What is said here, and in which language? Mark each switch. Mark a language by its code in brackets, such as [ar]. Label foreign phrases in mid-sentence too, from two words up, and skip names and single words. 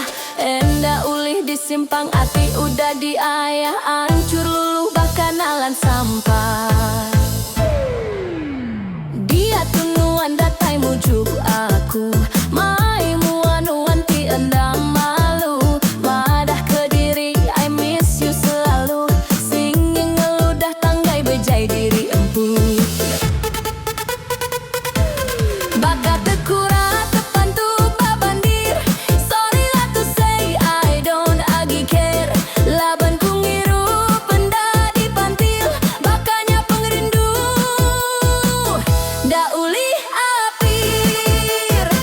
[iba] Enda ulih disimpang ati udah diayah. Ancur luluh bakanalan sampah. Dia tunuan datai mujuk aku. Mai muan-muan ti enda malu. Madah ke diri [en] I miss you [iba] selalu. Singing ngeludah tanggai bejai diri empu. Bakat tekura tepantu babandir. [en] Sorry lah to say I don't agi care. [iba] Laban ku ngiru penda dipantil. Bakanya pengerindu da ulih apir.